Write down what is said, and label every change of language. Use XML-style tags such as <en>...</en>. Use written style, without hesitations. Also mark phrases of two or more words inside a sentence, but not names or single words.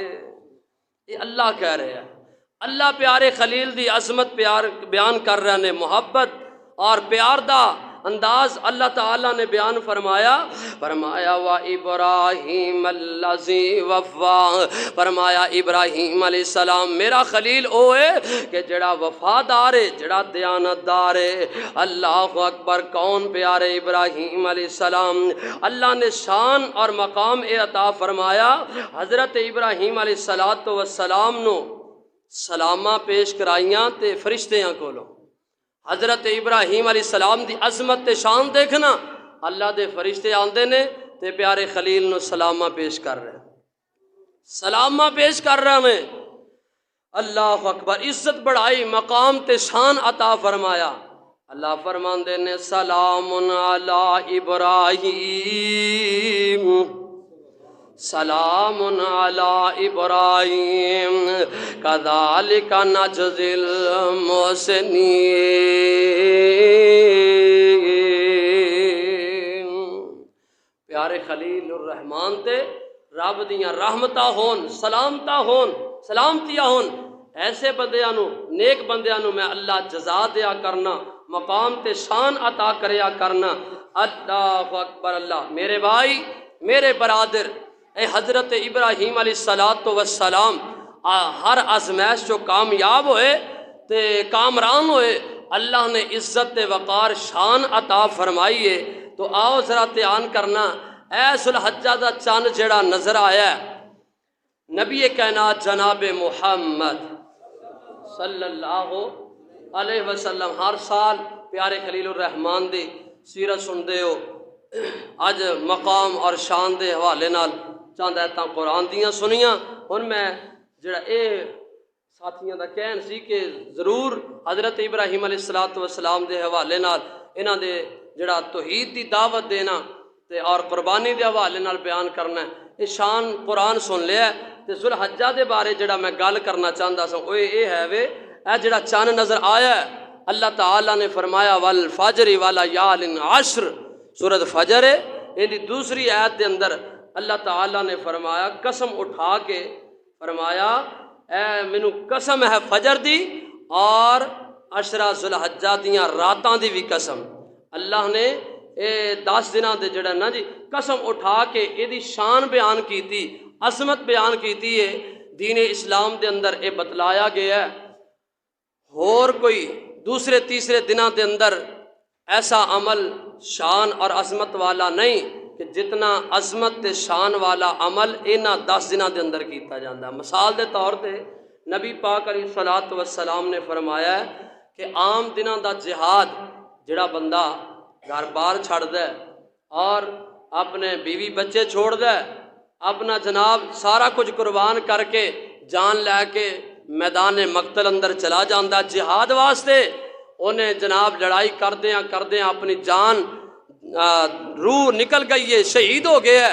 <pa>یہ اللہ کہہ رہے ہیں، اللہ پیارے خلیل دی عظمت پیار بیان کر رہے نے، محبت اور پیار دا انداز اللہ تعالیٰ نے بیان فرمایا</pa> <ar>وا ابراہیم الذی وفا،</ar> <pa>فرمایا ابراہیم علیہ السلام میرا خلیل اوے کہ جڑا وفادار ہے، جڑا دیانتدار ہے۔</pa> <ar>اللہ اکبر،</ar> <pa>کون پیارے ابراہیم علیہ السلام؟ اللہ نے شان اور مقام عطا فرمایا حضرت ابراہیم علیہ السلام نو سلامہ پیش کرائیاں تے فرشتیاں کولوں۔ حضرت ابراہیم علیہ السلام دی عظمت تے شان دیکھنا، اللہ دے فرشتے آندے نے تے پیارے خلیل نو سلامہ پیش کر رہے، سلامہ پیش کر رہے ہیں۔</pa> <ar>اللہ اکبر،</ar> <pa>عزت بڑھائی، مقام تے شان عطا فرمایا۔ اللہ فرماندے نے</pa> <ar>سلام علی ابراہیم، سلام علی ابراہیم کذالک نجزی المحسنین۔</ar> <pa>پیارے خلیل الرحمان تے رب دیاں رحمتاں ہون، سلامتاں ہون، سلامتیاں ہون، ایسے بندیاں نو، نیک بندیاں نو میں اللہ جزا دیا کرنا، مقام تے شان عطا کریا کرنا۔</pa> <ar>اللہ اکبر،</ar> <pa>اللہ میرے بھائی، میرے برادر، اے حضرت ابراہیم علیہ السلام ہر آزمائش جو کامیاب ہوئے تے کامران ہوئے، اللہ نے عزت وقار شان عطا فرمائی ہے۔ تو آؤ ذرا دھیان کرنا، اے ذوالحجہ دا چاند جڑا نظر آیا ہے، نبی کائنات جناب محمد صلی اللہ علیہ وسلم ہر سال پیارے خلیل الرحمان دی سیرت سندے ہو۔ اج مقام اور شان دے حوالے نال چاند ایتاں قرآن دیاں سنیاں، ہن میں جڑا اے ساتھیاں دا کہن سی کہ ضرور حضرت ابراہیم علیہ السلام دے حوالے نال انہاں دے جڑا توحید دی دعوت دینا تے اور قربانی دے حوالے نال بیان کرنا ہے۔ اے شان قرآن سن لیا ہے تے ذوالحجہ دے بارے جڑا میں گل کرنا چاہندا سا اوہ اے ہے وے، اے جڑا چاند نظر آیا ہے، اللہ تعالیٰ نے فرمایا</pa> <ar>والفجر ولیال عشر،</ar> <pa>سورۃ فجر ہے، ان دی دوسری آیت دے اندر اللہ تعالیٰ نے فرمایا قسم اٹھا کے فرمایا اے مینوں قسم ہے فجر دی اور عشرہ ذوالحجہ دیاں راتاں دی بھی قسم۔ اللہ نے اے 10 دناں دے جڑا نا جی قسم اٹھا کے اے دی شان بیان کیتی، عظمت بیان کیتی ہے۔ دین اسلام دے اندر اے بتلایا گیا ہے اور کوئی دوسرے تیسرے دناں دے اندر ایسا عمل شان اور عظمت والا نہیں کہ جتنا عظمت تے شان والا عمل انہاں 10 دناں دے اندر کیتا جاندہ ہے۔ مثال دے طور تے نبی پاک علیہ السلام نے فرمایا ہے کہ عام دناں دا جہاد جڑا بندہ گھر بار چھڑ دے اور اپنے بیوی بچے چھوڑ دے، اپنا جناب سارا کچھ قربان کر کے جان لے کے میدان مقتل اندر چلا جاندہ جہاد واسطے، انہیں جناب لڑائی کردیاں اپنی جان روح نکل گئی ہے، شہید ہو گیا ہے۔</pa>